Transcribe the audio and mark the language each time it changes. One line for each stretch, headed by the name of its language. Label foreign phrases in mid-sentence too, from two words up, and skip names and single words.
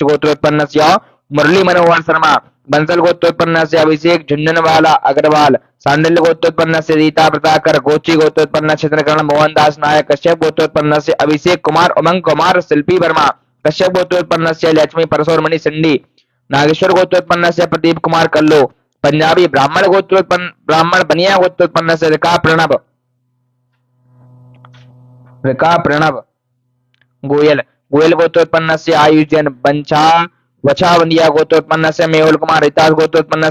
Hindi: गोत्रोत्पन्न से मुरली मनोहर शर्मा बंसल गोत्रोत्पन्न से अभिषेक झुंझुनवाला अग्रवाल सांडिल्य गोत्रोत्पन्न से रीता प्रताकर गोची गोत्रोत्पन्न से चंद्रकरण मोहनदास नायक कश्यप गोत्रोत्पन्न से अभिषेक कुमार उमंग कुमार शिल्पी वर्मा कश्यप गोत्रोत्पन्न से लक्ष्मी परसोरमणि सिंडी नागेश्वर गोत्रोत्पन्न से प्रदीप कुमार कल्लो पंजाबी ब्राह्मण बनिया गोत्रोत्पन्न से रिका प्रणव गोयल गोयल गोत्रोत्पन्न से आयुष जैन बंछा वछावंदिया गोत्रोत्पन्न से मेहुल कुमार रितास गोत्रोत्पन्न